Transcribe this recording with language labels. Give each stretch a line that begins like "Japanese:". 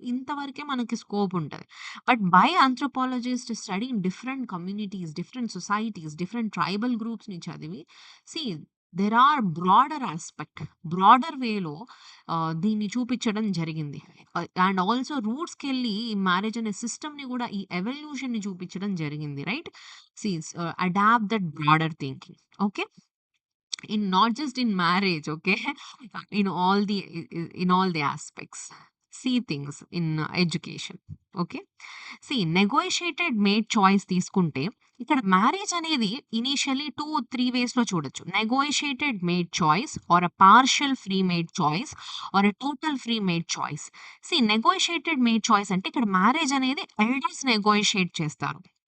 Telugu: ఇంతవరకే మనకి స్కోప్ ఉంటది.
English: but by anthropologist studying different communities, different societies,
Telugu: different tribal గ్రూప్స్‌ని చదివి సీ దేర్ ఆర్ బ్రాడర్ వేలో దీన్ని చూపిచ్చడం జరిగింది. అండ్ ఆల్సో రూట్స్‌కెళ్ళి ఈ మ్యారేజ్ అనే సిస్టమ్‌ని గూడా ఈ ఎవల్యూషన్‌ని చూపిచ్చడం జరిగింది.
English: Right? Adapt that broader thinking. Okay. not just in marriage, okay? in all the in all the aspects. See things in education. Okay.
Telugu: Negotiated made choice తీసుకుంటే ఇక్కడ మ్యారేజ్ అనేది ఇనీషియల్లీ 2, 3 వేస్‌లో చూడొచ్చు. Negotiated made choice are partial free made choice are total free made choice. Negotiated made choice అంటే ఇక్కడ marriage అనేది elders negotiate చేస్తారు.